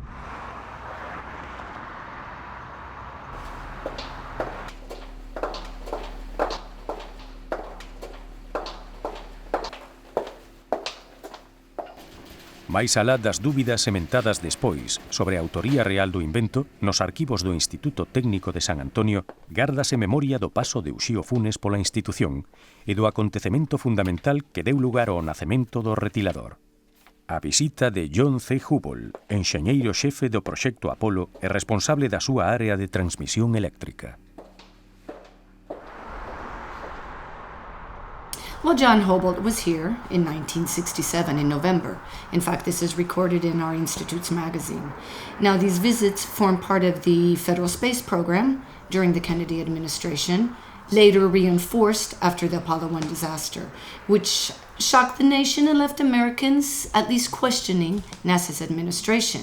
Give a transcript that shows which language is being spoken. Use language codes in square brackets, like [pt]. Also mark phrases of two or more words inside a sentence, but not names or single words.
[gl] Mais alá das dúbidas sementadas despois sobre a autoría real do invento, nos arquivos do Instituto Técnico de San Antonio gárdase memoria do paso de Uxío Funes pola institución e do acontecemento fundamental que deu lugar ao nacemento do retilador. A visita de John C. Hubble, enxeñeiro xefe do proxecto Apolo e responsable da súa área de transmisión eléctrica. [en] Well, John Hubble was here in 1967 in November. In fact, this is recorded in our Institute's magazine. Now, these visits form part of the Federal Space Program during the Kennedy administration, later reinforced after the Apollo 1 disaster, which shocked the nation and left Americans at least questioning NASA's administration.